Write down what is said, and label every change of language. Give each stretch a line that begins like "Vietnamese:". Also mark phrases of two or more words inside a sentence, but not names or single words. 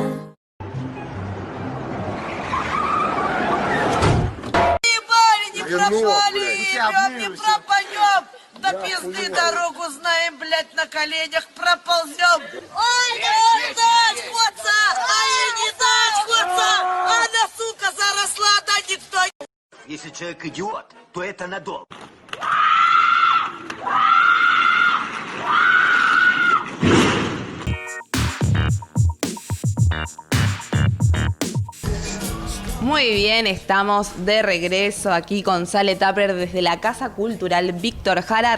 Russian: Не пропали, не пропадем, до пизды дорогу знаем, блядь, на коленях проползем. Ой, не дать ходца, не дать ходца, она, сука, заросла, да никто. Если человек идиот, то это надолго.
Spanish: Muy bien, estamos de regreso aquí con Sale Tupper desde la Casa Cultural Víctor Jara.